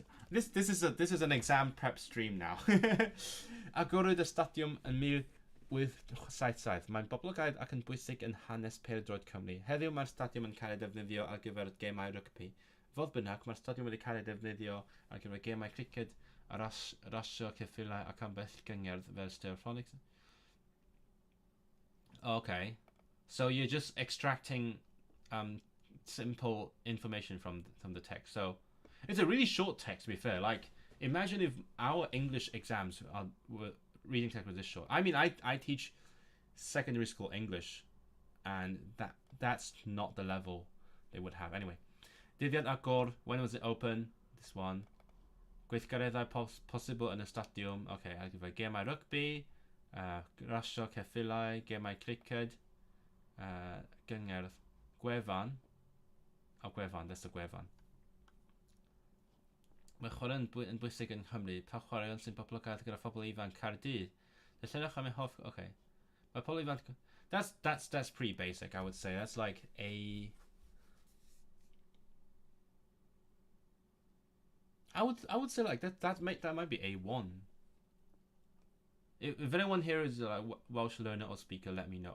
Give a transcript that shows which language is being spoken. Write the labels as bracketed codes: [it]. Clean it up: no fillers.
[en] This is an exam prep stream now. [cy] Agorad y Stadium yn mil with saith. Mae'n boblogaidd ac yn bwysig yn hanes pêl-droed Cymru. Heddiw mae'r stadiwm yn cael ei ddefnyddio ar gyfer gemau rygbi, Fodd bynnag, mae'r stadiwm wedi cael ei defnyddio ar gyfer gemau criced a rasio ceffylau ac ambell gyngerdd fel stereophonics. [en] Okay, so you're just extracting simple information from the text. So it's a really short text, to be fair. Like, imagine if our English exams were reading text was this short. I mean, I teach secondary school English, and that's not the level they would have. Anyway, [cy] dyddiad agor, [en] when was it open? This one. [cy] Gweithgareddau posibl yn y stadiwm. Okay, ar gyfer gemau rugby, rasio ceffylau, gemau criced, gyngerdd, gwefan. [en] Oh, gwefan, that's the gwefan. [cy] Mae chwarae yn bwysig yn Nghymru. Pa chwaraeon sy'n boblogaidd gyda phobl ifanc Caerdydd? Llenwch am eu hoff... Okay. Mae pobl ifanc... [en] That's pretty basic, I would say. That's like a... I would say like that might be A1. If anyone here is a Welsh learner or speaker, let me know.